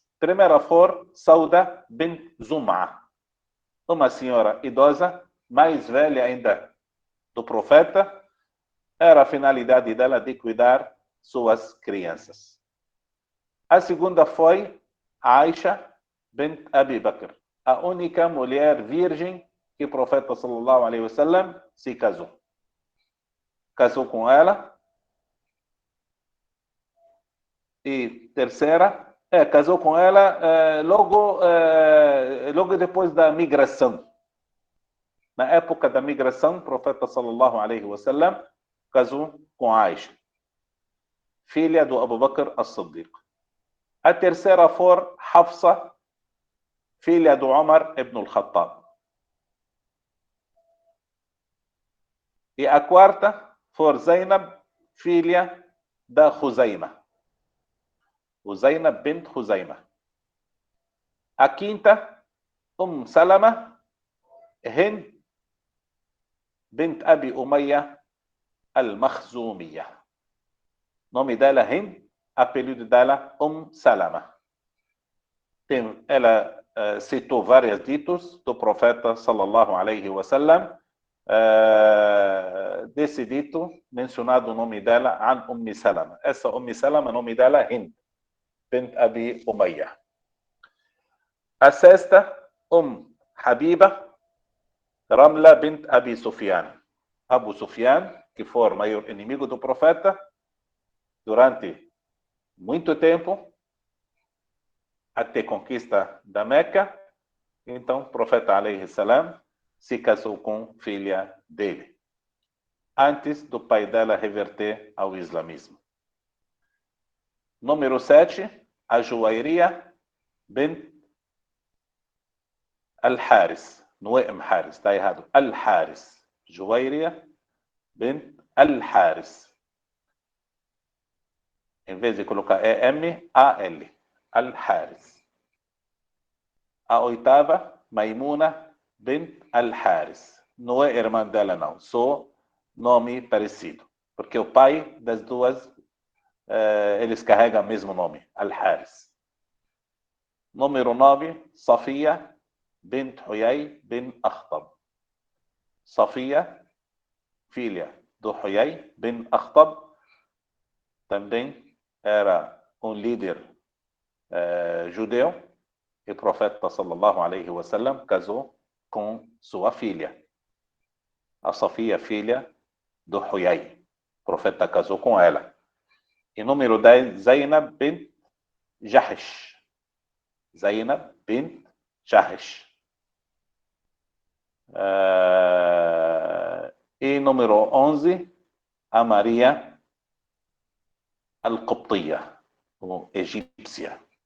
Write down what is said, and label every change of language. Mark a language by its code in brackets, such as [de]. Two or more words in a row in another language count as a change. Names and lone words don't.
[pt] Primeira foi Sauda bint Zum'a, uma senhora idosa, mais velha ainda do profeta. Era a finalidade dela de cuidar suas crianças. A segunda foi Aisha bint Abi Bakr, a única mulher virgem que o profeta [ar] صلى الله عليه وسلم [pt] se casou. Casou com ela. E terceira, casou com ela logo depois da migração. Na época da migração, o profeta [ar] صلى الله عليه وسلم [pt] casou com Aisha, filha do Abu Bakr as-Siddiq. A terceira foi Hafsa, filha do Umar ibn al-Khattab. E a quarta foi Zainab, filha da Khuzaima. Zainab bint Khuzaima. A quinta, Salama, Hind bint Abi Umayya al-Makhzumiyya. Nome dela Hind, apelido dela Salama. Ela citou vários ditos do profeta [ar] صلى الله عليه وسلم. [pt] Desse dito, mencionado o nome dela, An Salama. Essa Salama, o nome dela Hind bint Abi Umayya. A sexta, Habiba Ramla bint Abi Sufyan. Abu Sufyan, que foi o maior inimigo do profeta durante muito tempo, até a conquista da Meca. Então, o profeta [ar] عليه السلام [pt] se casou com a filha dele, antes do pai dela reverter ao islamismo. Número 7, a Juwayriya bint Al-Haris. não é Haris, está errado. Al-Haris. Juwayriya bint Al-Haris. Em vez de colocar E-M, A-L. Al-Haris. A oitava, Maimuna bint Al-Haris. Não é irmã dela, não. Só nome parecido. Porque o pai das duas, eles carregam o mesmo nome. Al-Haris. Número 9, Safia bint Huyay bin Akhtab. Safia, filha do Huyay bin Akhtab, também era líder judeu, e o profeta [ar] صلى الله عليه وسلم [pt] casou com sua filha. A Safia, filha do Huyay. O profeta casou com ela. E número 10, Zainab bint Jahsh. Zainab bint Jahsh. E número 11, a Maria Al-Qibtiyya, ou egípcia.